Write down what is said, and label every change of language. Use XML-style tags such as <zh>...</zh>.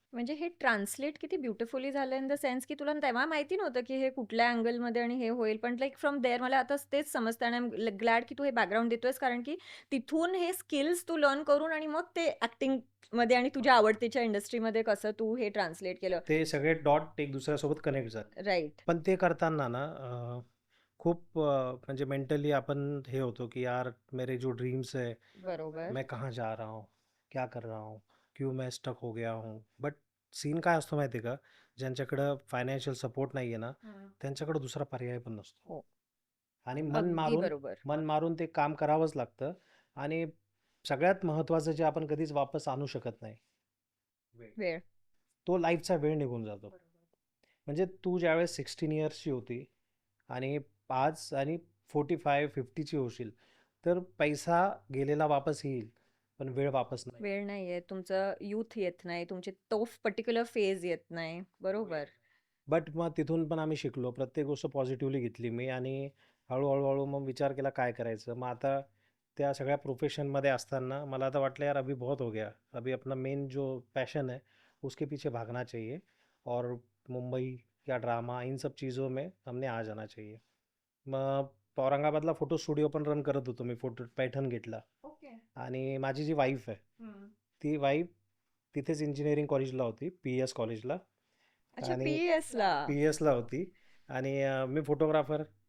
<mr>म्हणजे हे ट्रान्सलेट किती ब्युटिफुली झालं</mr> <en>in the sense</en> <mr>की तुला तेव्हा माहिती नव्हतं की हे कुठल्या अँगलमध्ये आणि हे होईल, पण लाईक फ्रॉम देअर मला आता तेच समजतं आणि</mr> <en>I am glad</en> <mr>की तू हे बॅकग्राऊंड देतोयस, कारण की तिथून हे स्किल्स तू लर्न करून आणि मग ते ऍक्टिंग मध्ये आणि तुझ्या आवडतीच्या इंडस्ट्रीमध्ये कसं तू हे ट्रान्सलेट केलं. ते सगळे डॉट एक दुसऱ्यासोबत कनेक्ट झाले.</mr> <en>Right.</en> <mr>पण ते करताना ना खूप म्हणजे मेंटली आपण हे होतो की</mr> <hi>यार मेरे जो ड्रीम्स है,</hi> <mr>बरोबर.</mr> <hi>मैं कहाँ जा रहा हूँ, क्या कर रहा हूँ, क्यों मैं स्टक हो गया हूँ.</hi> <mr>बट सीन काय असतो माहिती आहे का, ज्यांच्याकडं फायनान्शियल सपोर्ट नाही आहे ना, त्यांच्याकडे दुसरा पर्याय पण नसतो हो. आणि अगदी बरोबर. मन मारून ते काम करावंच लागतं. आणि सगळ्यात महत्त्वाचं जे आपण कधीच वापस आणू शकत नाही, वेळ. तो लाईफचा वेळ निघून जातो. म्हणजे तू ज्यावेळेस 16 इयर्सची होती आणि 5 आणि 45-50ची होशील, तर पैसा गेलेला वापस येईल, पण वेळ वापस नाही. वेळ नाहीये, तुमचं युथ येत नाही, तुमची तो पर्टिक्युलर फेज येत नाही. बरोबर. बट मग तिथून पण आम्ही शिकलो. प्रत्येक गोष्ट पॉझिटिव्हली घेतली मी आणि हळूहळू मग विचार केला काय करायचं. मग आता त्या सगळ्या प्रोफेशनमध्ये असताना मला आता वाटलं यार</mr> <hi>अभी बहुत हो गया, अभी अपना मेन जो पैशन है उसके पीछे भागना चाहिए और मुंबई या ड्रामा इन सब चीज़ों में हमने आ जाना चाहिए.</hi> <mr>मग औरंगाबादला फोटो स्टुडिओ पण रन करत होतो मी, फोटो पैठण गेटला. ओके. आणि माझी जी वाईफ आहे, ती वाईफ तिथेच इंजिनिअरिंग कॉलेजला होती, PS कॉलेजला.</mr> <hi>अच्छा,</hi> <mr>आणि PS ला. PS ला होती आणि मी फोटोग्राफर,</mr>